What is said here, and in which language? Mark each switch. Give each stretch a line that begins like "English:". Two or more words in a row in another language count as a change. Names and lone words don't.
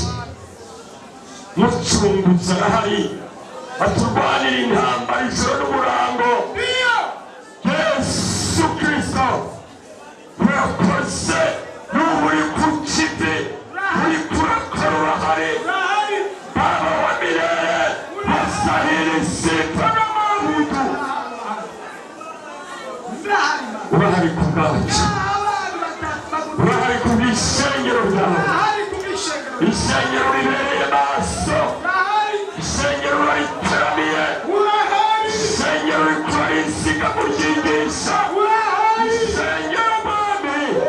Rundi: Mucunguzi arahari, aturwanira intambara ijoro n'umurango. Yesu Kristo urakoze, n'ubu uri ku kivi, uri kurakora urahari.
Swahili: Baba wa milele, wastahili sifa na maabudu.
Rundi: Urahari ku bwacu, urahari ku bishengero byawe. Ishengero ribereye maso, ishengero riteramiye, ishengero rikora insiga mu ryigisha, ishengero mwami.